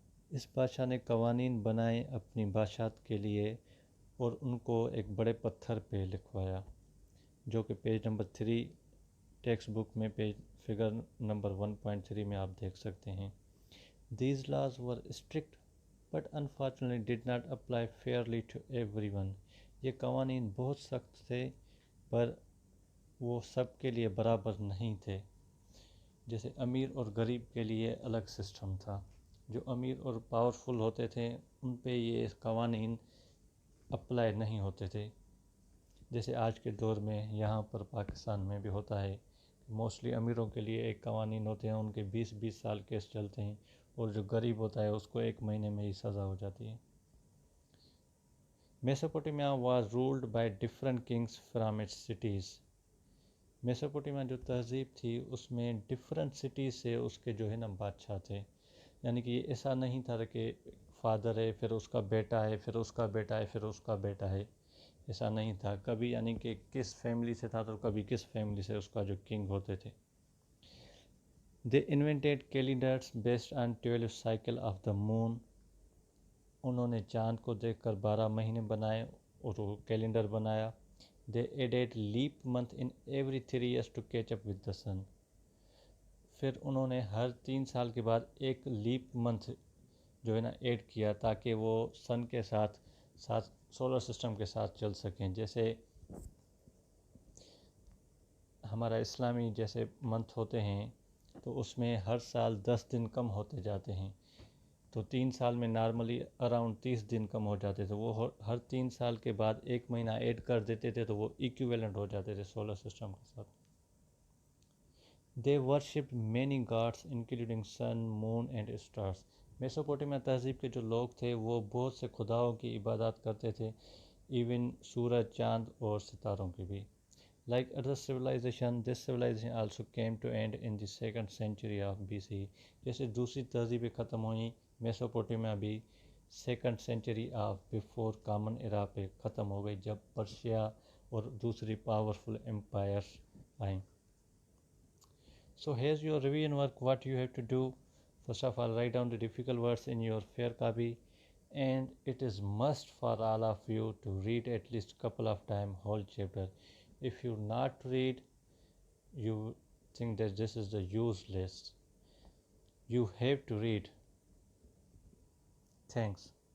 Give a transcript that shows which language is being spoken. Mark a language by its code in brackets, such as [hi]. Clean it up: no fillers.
[ur] اس بادشاہ نے قوانین بنائے اپنی بادشاہت کے لیے اور ان کو ایک بڑے پتھر پہ لکھوایا، جو کہ پیج نمبر 3 ٹیکسٹ بک میں فگر نمبر 1.3 میں آپ دیکھ سکتے ہیں. [en] These laws were strict but unfortunately did not apply fairly to everyone. [ur] یہ قوانین بہت سخت تھے پر وہ سب کے لیے برابر نہیں تھے. جیسے امیر اور غریب کے لیے الگ سسٹم تھا. جو امیر اور پاورفل ہوتے تھے ان پہ یہ قوانین اپلائی نہیں ہوتے تھے. جیسے آج کے دور میں یہاں پر پاکستان میں بھی ہوتا ہے، موسٹلی امیروں کے لیے ایک قوانین ہوتے ہیں، ان کے 20 سال کیس چلتے ہیں، اور جو غریب ہوتا ہے اس کو 1 مہینے میں ہی سزا ہو جاتی ہے. [en] Mesopotamia was ruled by different kings from its cities. [ur] Mesopotamia جو تہذیب تھی اس میں ڈفرنٹ سٹیز سے اس کے جو ہے نا بادشاہ تھے. یعنی کہ یہ ایسا نہیں تھا کہ فادر ہے پھر اس کا بیٹا ہے پھر اس کا بیٹا ہے پھر اس کا بیٹا ہے، ایسا نہیں تھا کبھی. یعنی کہ کس فیملی سے تھا تو کبھی کس فیملی سے اس کا جو کنگ ہوتے تھے. [en] They invented calendars based on 12 cycle of the moon. [ur] انہوں نے چاند کو دیکھ کر 12 مہینے بنائے اور وہ کیلنڈر بنایا. [en] They added leap month in every 3 years to catch up with the sun. [ur] پھر انہوں نے ہر 3 سال کے بعد ایک لیپ منتھ جو ہے نا ایڈ کیا تاکہ وہ سن کے ساتھ سولر سسٹم کے ساتھ چل سکیں. جیسے ہمارا اسلامی جیسے منتھ ہوتے ہیں تو اس میں ہر سال 10 دن کم ہوتے جاتے ہیں، تو 3 سال میں نارملی اراؤنڈ 30 دن کم ہو جاتے تھے. وہ ہر 3 سال کے بعد 1 مہینہ ایڈ کر دیتے تھے تو وہ ایکویلنٹ ہو جاتے تھے سولر سسٹم کے ساتھ. [en] They worshipped many gods including sun, moon and stars. [ur] Mesopotamia تہذیب کے جو لوگ تھے وہ بہت سے خداؤں کی عبادات کرتے تھے، ایون سورج، چاند اور ستاروں کی بھی. [en] Like other civilization, this civilization also came to end in the 2nd century of BC. [ur] جیسے دوسری تہذیبیں ختم ہوئیں، میسوپوٹیمیا بھی [en] 2nd century of before common era [ur] پہ ختم ہو گئی جب پرشیا اور دوسری پاورفل امپائرس آئیں. [en] So here's your revision work. What you have to do: first of all, write down the difficult words in your fair copy, and it is must for all of you to read at least couple of time whole chapter. If you not read, you think that this is the useless. You have to read. Thanks.